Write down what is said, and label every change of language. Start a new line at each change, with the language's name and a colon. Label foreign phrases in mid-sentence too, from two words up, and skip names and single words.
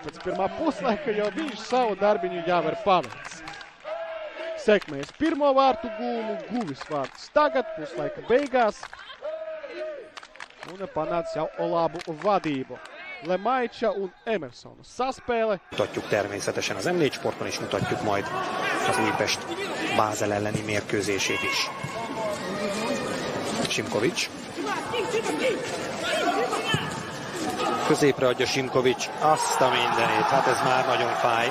Latvian: Pēc pirmā puslaika jau viņš savu darbiņu jau ir paveicis. Sekmēs pirmo vārtu gūmu, guvis vārtus tagad, puslaika beigās. Un panāca jau labu vadību. Lemaiča un Emersona saspēle.
Hungarian: Mutatjuk természetesen az M4 sporton, és mutatjuk majd az Újpest Bázel elleni mérkőzését is. Simkovics. Középre adja Simkovics, azt a mindenét, hát ez már nagyon fáj.